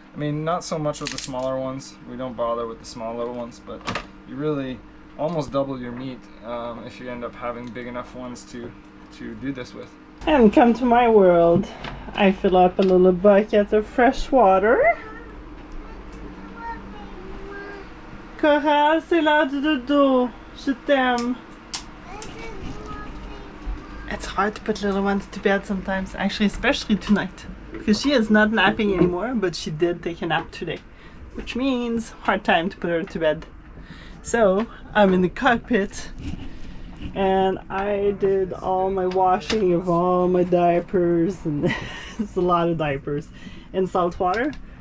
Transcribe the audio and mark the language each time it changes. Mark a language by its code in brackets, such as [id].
[en] I mean, not so much with the smaller ones. We don't bother with the small little ones, but you really almost double your meat if you end up having big enough ones to do this with. And come to my world. I fill up a little bucket of fresh water. [fr] Coral, c'est l'heure du dodo. Je t'aime. [en] It's hard to put little ones to bed sometimes, actually, especially tonight. Because she is not napping anymore, but she did take a nap today. Which means hard time to put her to bed. So, I'm in the cockpit And I did all my washing of all my diapers, and it's a lot of diapers, in salt water.